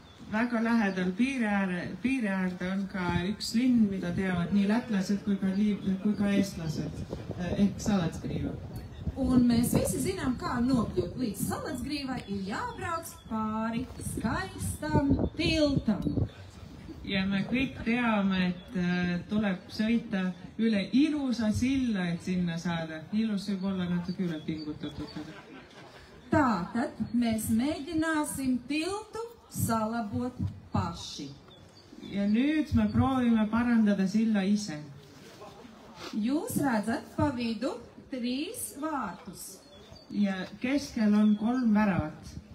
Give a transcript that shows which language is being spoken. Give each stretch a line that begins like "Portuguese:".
Estonian: Väga lähedal piiri äärde on ka üks linn, mida teavad nii lätlased kui ka eestlased, ehk Salacgrīva.
Latvian: Un mēs visi zinām, kā nokļūt līdz Salacgrīvai, ir jābrauc pāri skaistam tiltam.
Estonian: Ja me kõik teame, et tuleb sõita üle ilusa silla, et sinna saada. Ilus võib olla natuke üle pingutatud.
Latvian: Tātad mēs mēģināsim tiltu salabot paši.
Estonian: Ja nüüd me proovime parandada silla ise.
Latvian: Jūs redzat pa vidu 3 vārtus.
Estonian: Ja keskel on 3 väravat.